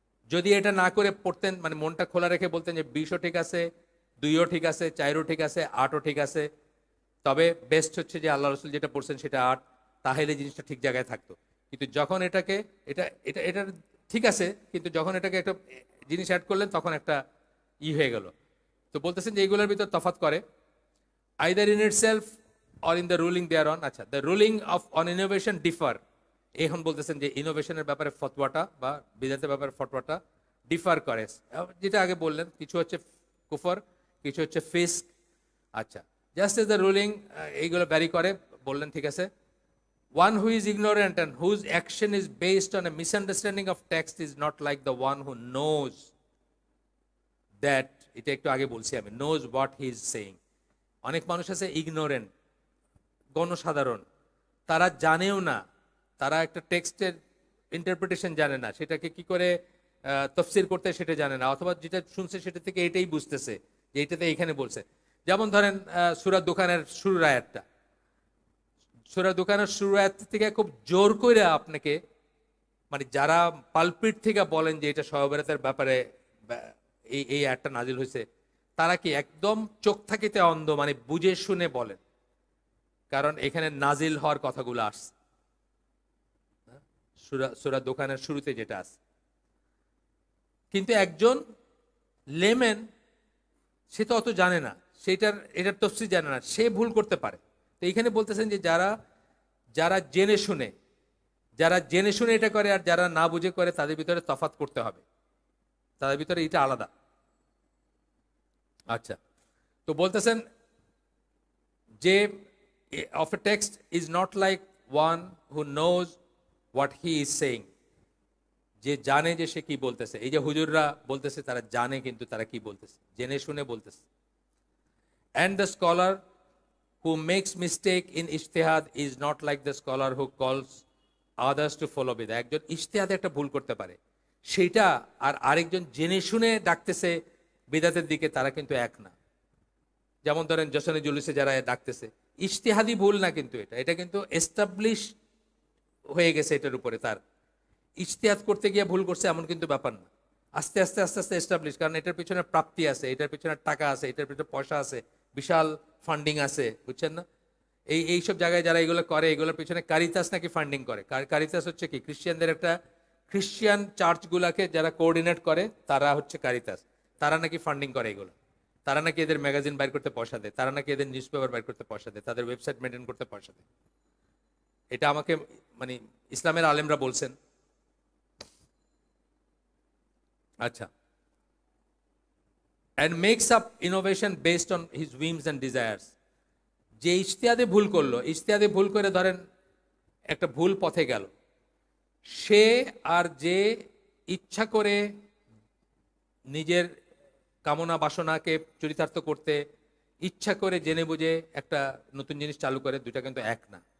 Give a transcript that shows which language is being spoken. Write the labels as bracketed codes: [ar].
[bn] যদি এটা না করে পড়তেন, মানে মনটা খোলা রেখে বলতেন যে 20ও ঠিক আছে, 2ও ঠিক আছে, 4ও ঠিক আছে, 8ও ঠিক আছে, তবে বেস্ট হচ্ছে যে আল্লাহ রসুল যেটা পড়ছেন সেটা 8, তাহলে জিনিসটা ঠিক জায়গায় থাকতো। কিন্তু যখন এটাকে এটা এটা এটা ঠিক আছে, কিন্তু যখন এটাকে একটা জিনিস অ্যাড করলেন তখন একটা হয়ে গেল। তো বলতেছেন যে এইগুলোর ভিতর তফাৎ করে, [en] Either in itself or in the ruling thereon. আচ্ছা, the ruling of on innovation differ. [bn] এখন বলতেছেন যে ইনোভেশনের ব্যাপারে ফতোয়াটা বা বিদাতের ব্যাপারে ফতোয়াটা ডিফার করে, যেটা আগে বললেন, কিছু হচ্ছে কুফর, কিছু হচ্ছে ফিস্ক। আচ্ছা, [en] just as the ruling [bn] এইগুলো ভ্যারি করে, বললেন ঠিক আছে। [en] One who is ignorant and whose action is based on a misunderstanding of text is not like the one who knows that, [bn] এটা একটু আগে বলছি আমি, [en] knows what he is saying. [bn] অনেক মানুষ আছে ইগনোরেন্ট, গণসাধারণ, তারা জানেও না, তারা একটা টেক্সটের ইন্টারপ্রিটেশন জানে না, সেটাকে কি করে তফসির করতে সেটা জানে না, অথবা যেটা শুনছে সেটা থেকে এটাই বুঝতেছে যে এইটাতে এইখানে বলছে। যেমন ধরেন সূরা দোকানের শুরুর আয়াতটা, সূরা দোকানের শুরুর আয়াত থেকে খুব জোর করে আপনাকে, মানে যারা পালপিট থেকে বলেন যে এটা শবে বরাতের ব্যাপারে এই আয়াতটা নাজিল হয়েছে, তারা কি একদম চোখ থাকিতে অন্ধ, মানে বুঝে শুনে বলেন, কারণ এখানে নাজিল হওয়ার কথাগুলো আসছে সূরা দোকানের শুরুতে যেটা আছে। কিন্তু একজন লেমেন সে তো অত জানে না, এটার তফসির জানে না, সে ভুল করতে পারে। তো এইখানে বলতেছেন যে যারা জেনে শুনে এটা করে আর যারা না বুঝে করে, তাদের ভিতরে তফাৎ করতে হবে। তাদের ভিতরে এটা আলাদা। আচ্ছা, তো বলতেছেন যে [en] of a text is not like one who knows what he is saying, [bn] যে জানে যে সে কি বলতেছে। এই যে হুজুররা বলতেছে তারা জানে কিন্তু তারা কি বলতেছে, জেনে শুনে বলতেছে। [en] And the scholar who makes mistake in ijtihad is not like the scholar who calls others to follow bid'ah. [bn] একজন ইজতিহাদে একটা ভুল করতে পারে, সেটা আর আরেকজন জেনে শুনে ডাকতেছে বিদাতের দিকে, তারা কিন্তু এক না। যেমন ধরেন জশনে জুলুসে যারা ডাকতেছে, ইজতিহাদি ভুল না, কিন্তু এটা কিন্তু এস্টাবলিশ হয়ে গেছে এটার উপরে। তার ইজতিহাদ করতে গিয়ে ভুল করছে এমন কিন্তু ব্যাপার না, আস্তে আস্তে আস্তে আস্তে এস্টাবলিশ। কারণ এটার পিছনে প্রাপ্তি আছে, এটার পিছনে টাকা আছে, এটার পিছনে পয়সা আছে, বিশাল ফান্ডিং আছে, বুঝছেন না? এইসব জায়গায় যারা এগুলো করে, এগুলোর পিছনে কারিতাস নাকি ফান্ডিং করে। কারিতাস হচ্ছে কি, খ্রিস্টানদের একটা, খ্রিস্টান চার্চগুলাকে যারা কোঅর্ডিনেট করে তারা হচ্ছে কারিতাস। তারা নাকি ফান্ডিং করে এগুলো, তারা নাকি এদের ম্যাগাজিন বাইর করতে পয়সা দেয়, তারা নাকি এদের নিউজ পেপার বাইর করতে পয়সা দেয়, তাদের ওয়েবসাইট মেনটেন করতে পয়সা দেয়। এটা আমাকে মানে ইসলামের আলেমরা বলছেন। [en] আচ্ছা, and makes up innovation based on his whims and desires. [bn] যে ইজতিহাদে ভুল করলো, ইজতিহাদে ভুল করে ধরেন একটা ভুল পথে গেল, সে আর যে ইচ্ছা করে নিজের কামনা বাসনাকে চরিতার্থ করতে ইচ্ছা করে জেনে বুঝে একটা নতুন জিনিস চালু করে, দুইটা কিন্তু এক না।